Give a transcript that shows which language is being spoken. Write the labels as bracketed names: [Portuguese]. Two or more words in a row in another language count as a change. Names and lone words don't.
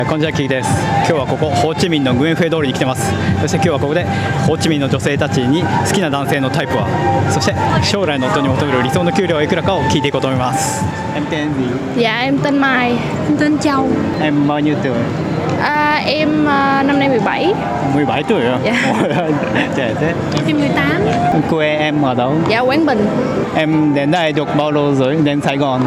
[Japanese] こんにちは、キーです。今日はここホーチミンのグエンフェ通りに来てます。そして今日はここでホーチミンの女性たちに好きな男性のタイプは、そして将来の夫に求める理想の給料はいくらかを聞いていこうと思います。 [Vietnamese] Em tên gì? Dạ em tên Mai, em tên Châu. Em bao nhiêu tuổi? Em năm nay 17. 17 tuổi à? Dạ. Trẻ thế. Em 18. Quê em ở đâu? Dạ Quảng Bình. Em đến đây được bao lâu rồi? Đến Sài Gòn.